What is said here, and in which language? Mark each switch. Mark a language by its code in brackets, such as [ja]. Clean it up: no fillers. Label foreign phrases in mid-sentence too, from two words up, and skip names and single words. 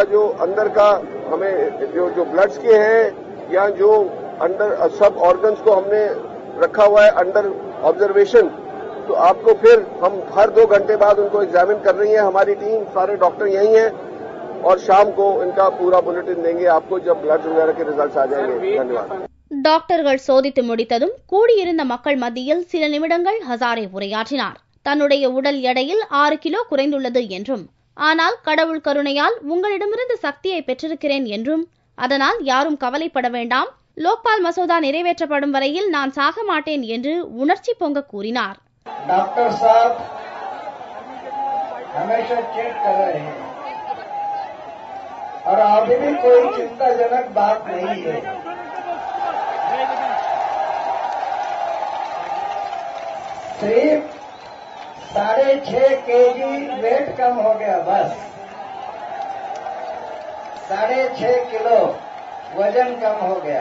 [hi] जो अंदर का हमें जो ब्लड्स के हैं या जो अंडर सब ऑर्गन्स को हमने रखा हुआ है [en] under observation, [hi] तो आपको फिर हम हर 2 घंटे बाद उनको एग्जामिन कर रही है हमारी टीम, सारे डॉक्टर यही हैं और शाम को इनका पूरा बुलेटिन देंगे आपको जब ब्लड वगैरह के रिजल्ट्स आ जाएंगे. धन्यवाद. [ta] டாக்டர்கள் சோதித்து முடித்ததும் கூடியிருந்த மக்கள் மத்தியில் சில நிமிடங்கள் ஹசாரே உரையாற்றினார். தன்னுடைய உடல் எடையில் 6 கிலோ குறைந்துள்ளது என்றும், ஆனால் கடவுள் கருணையால் உங்களிடமிருந்து சக்தியை பெற்றிருக்கிறேன் என்றும், அதனால் யாரும் கவலைப்பட வேண்டாம், லோக்பால் மசோதா நிறைவேற்றப்படும் வரையில் நான் சாக மாட்டேன் என்று உணர்ச்சி பொங்க கூறினார். [hi] டாக்டர் साहब हमेशा चेक कर रहे हैं और अभी भी कोई चिंताजनक बात नहीं है. सिर्फ 6.5 [en] KG weight [hi] कम हो गया, बस 6.5 किलो वजन कम हो गया.